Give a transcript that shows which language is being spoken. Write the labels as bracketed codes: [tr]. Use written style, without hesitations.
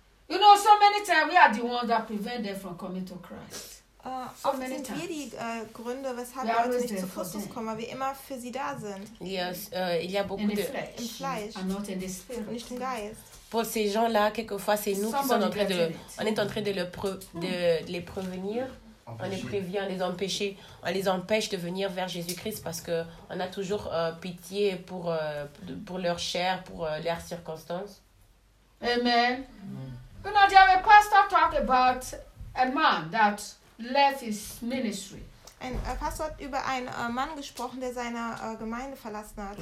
[en] You know, so many times we are the ones that prevent them from coming to Christ. [de] So oft sind wir die Gründe, weshalb wir Leute nicht zu Christus kommen, weil wir immer für sie da sind. [fr] Yes, il y a beaucoup de [de] im Fleisch, [en] not in the spirit. [de] Nicht im Geist. [fr] Pour ces gens-là, quelquefois, c'est nous qui sommes en train de, on est en train de les prévenir, on les prévient, les empêcher, on les empêche de venir vers Jésus-Christ parce que on a toujours pitié pour leur chair, pour leurs circonstances. Amen. [en] You know, there was a pastor talk about a man that left his ministry. [de] Ein Pastor hat über einen Mann gesprochen, der seine Gemeinde verlassen hat.